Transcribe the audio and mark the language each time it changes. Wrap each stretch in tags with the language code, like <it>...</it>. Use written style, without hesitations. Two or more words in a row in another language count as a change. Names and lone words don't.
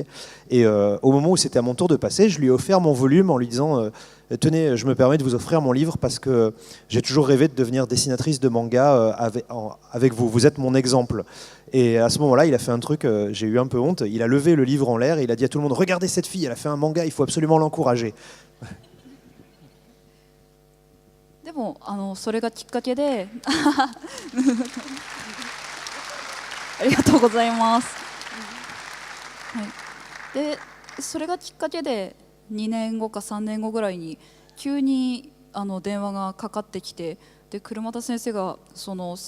<fr>Et au moment où c'était à mon tour de passer, je lui ai offert mon volume en lui disant tenez, je me permets de vous offrir mon livre parce que j'ai toujours rêvé de devenir dessinatrice de manga avec vous. Vous êtes mon exemple. Et à ce moment-là, il a fait un truc, j'ai eu un peu honte. Il a levé le livre en l'air et il a dit à tout le monde regardez cette fille, elle a fait un manga, il faut absolument l'encourager.</fr> <ja>でもそれがきっかけでありがとうございます。はい、でそれがきっかけで2年後か3年後ぐらいに急に電話がかかってきて、で車田先生がその聖</ja>